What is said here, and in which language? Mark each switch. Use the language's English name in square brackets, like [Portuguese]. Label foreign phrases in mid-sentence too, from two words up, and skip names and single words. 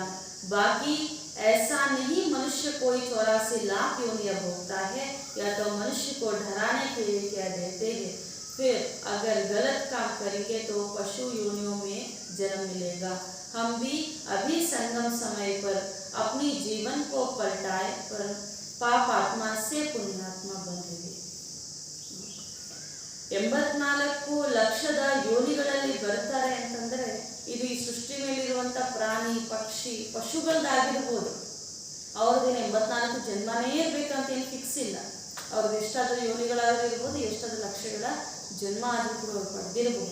[Hindi] बाकी ऐसा नहीं मनुष्य कोई 84 लाख योनियां भोगता है, या तो मनुष्य को डराने के लिए कह देते हैं। फिर अगर गलत काम करेंगे तो पशु योनियों में जन्म मिलेगा। हम भी अभी संगम समय पर अपनी जीवन को पलटाए पर पाप आत्मा से पुण्यात्मा बन रहे। [Kannada] 84 ಲಕ್ಷದ ಯೋನಿಗಳಲ್ಲಿ ಬರ್ತಾರೆ ಅಂತಂದ್ರೆ ಇದು ಈ ಸೃಷ್ಟಿ ಮೇಲಿರುವಂಥ ಪ್ರಾಣಿ ಪಕ್ಷಿ ಪಶುಗಳದ್ದಾಗಿರ್ಬೋದು. ಅವ್ರದ್ದೇನು 84 ಜನ್ಮನೇ ಇರ್ಬೇಕಂತ ಏನು ಫಿಕ್ಸ್ ಇಲ್ಲ. ಅವ್ರದ್ದು ಎಷ್ಟಾದರೂ ಯೋನಿಗಳಾದರೂ ಇರ್ಬೋದು, ಎಷ್ಟಾದರೂ ಲಕ್ಷಗಳ ಜನ್ಮ ಆದರೂ ಕೂಡ ಅವ್ರು ಪಡೆದಿರ್ಬೋದು.